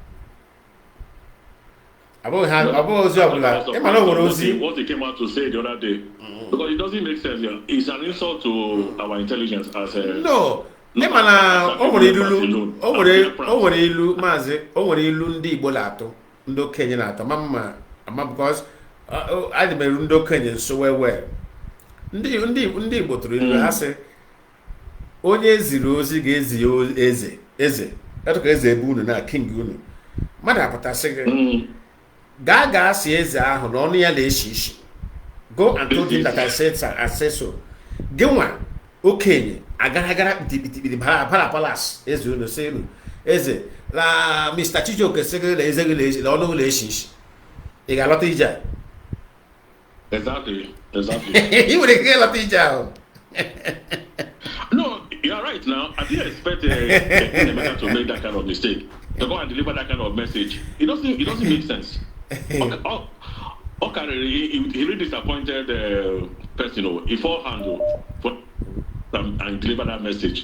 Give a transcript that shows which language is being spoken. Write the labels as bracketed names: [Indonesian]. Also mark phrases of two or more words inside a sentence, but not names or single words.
[English] What he came out to say the other day, because it doesn't make sense. Yeah. It's an insult to our intelligence as a... No. Because I remember ndo Kenyan so well. [Igbo] Ndị Igbo tụrụ ilu ha sị onye ziri ozi ga-ezi eze etuka eze ebe unu na king unu mmadụ apụtasị gị gaa si eze ahụ na ọnụ ya na-eshi ishi [English] go and told him that I said so [Igbo] gị nwa okenye agara bara palace eze unu sị unu eze la Mr. Chijioke sị gị na eze gị na ọnụ na-eshi ishi ị ga-alọta ije a. [English] Exactly. He would have killed a teacher. No, you are right now. I didn't expect a to make that kind of mistake. To go and deliver that kind of message. It doesn't make sense. Okay, he really disappointed the person, he forehand and deliver that message.